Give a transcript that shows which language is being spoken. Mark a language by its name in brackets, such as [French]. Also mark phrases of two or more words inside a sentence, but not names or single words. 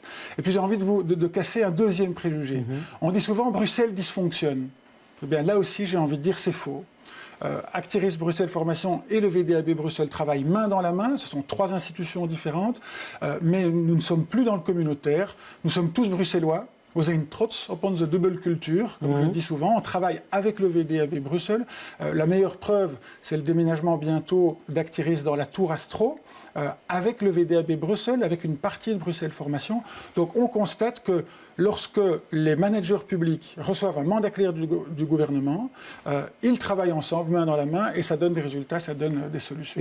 [French] Et puis j'ai envie de casser un deuxième préjugé. On dit souvent Bruxelles dysfonctionne. Eh bien là aussi, j'ai envie de dire c'est faux. Actiris Bruxelles Formation et le VDAB Bruxelles travaillent main dans la main. Ce sont 3 institutions différentes, mais nous ne sommes plus dans le communautaire. Nous sommes tous bruxellois. [Dutch] We zijn trots op onze dubbelcultuur, [French] comme je le dis souvent. On travaille avec le VDAB Bruxelles. La meilleure preuve, c'est le déménagement bientôt d'Actiris dans la Tour Astro, avec le VDAB Bruxelles, avec une partie de Bruxelles Formation. Donc on constate que lorsque les managers publics reçoivent un mandat clair du gouvernement, ils travaillent ensemble, main dans la main, et ça donne des résultats, ça donne des solutions.